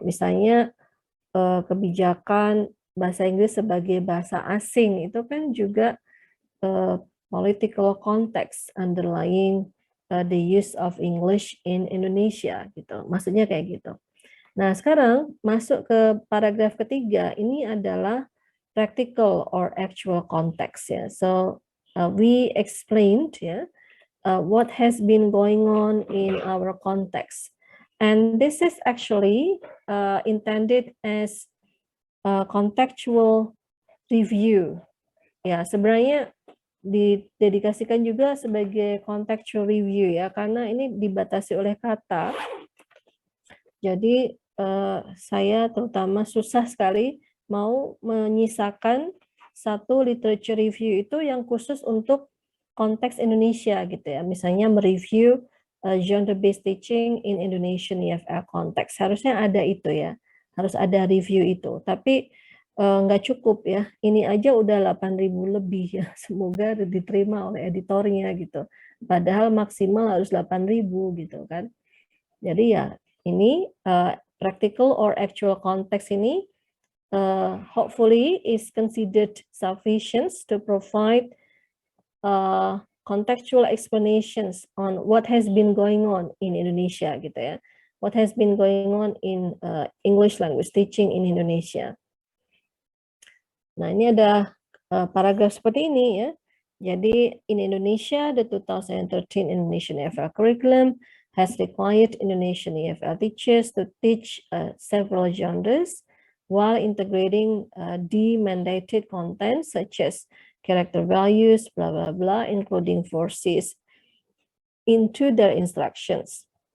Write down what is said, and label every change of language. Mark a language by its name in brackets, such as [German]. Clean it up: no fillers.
[Indonesian] Misalnya kebijakan bahasa Inggris sebagai bahasa asing itu kan juga [English] political context underlying the use of English in Indonesia [Indonesian] gitu. Maksudnya kayak gitu. Nah, sekarang masuk ke paragraf ketiga, ini adalah practical or actual context ya. [English] So we explained ya what has been going on in our context, and this is actually intended as contextual review. [Indonesian] Ya, sebenarnya didedikasikan juga sebagai contextual review ya, karena ini dibatasi oleh kata. Jadi saya terutama susah sekali mau menyisakan satu literature review itu yang khusus untuk konteks Indonesia gitu ya. Misalnya mereview genre-based teaching in Indonesian EFL context. Harusnya ada itu ya. Harus ada review itu. Tapi nggak cukup ya. Ini aja udah 8.000 lebih ya. Semoga diterima oleh editornya gitu. Padahal maksimal harus 8.000 gitu kan. Jadi ya ini practical or actual context ini [English] hopefully is considered sufficient to provide contextual explanations on what has been going on in Indonesia gitu ya. What has been going on in English language teaching in Indonesia. [Indonesian] Nah, ini ada paragraf seperti ini ya. [English] Jadi in Indonesia, the 2013 Indonesian EFL curriculum has required Indonesian EFL teachers to teach several genres while integrating the mandated content such as character values, blah, blah, blah, including 4Cs into their instructions.